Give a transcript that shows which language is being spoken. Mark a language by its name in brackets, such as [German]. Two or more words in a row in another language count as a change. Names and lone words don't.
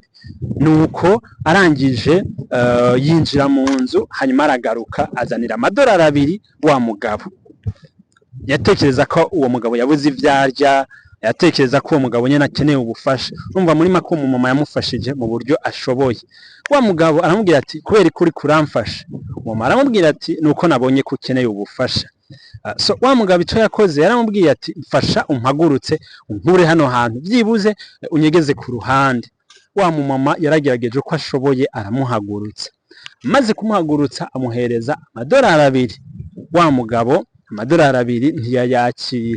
[Rundi] Nuko arangije yinjira mu nzu, hanyuma aragaruka azanira amadolari 2 wa mugabo. Yatekereza ko uwo mugabo yabuze ivyarya, yatekereza ko uwo mugabo nyene akeneye ubufasha. Urumva muri make umumama yamufashije mu buryo ashoboye. Wa mugabo aramubwira ati kubera kuri kuramfasha. Umumama aramubwira ati nuko nabonye ko ukeneye ubufasha. So wa mugabo ico yakoze yaramubwiye ati mfasha umpagurutse unkure hano hantu, byibuze unyegeze ku ruhande. Wa mumama yaragerageje ko ashoboye aramuhagurutsa. Maze kumuhagurutsa amuhereza amadolari 2. Wa mugabo amadolari 2 ntiyayakira.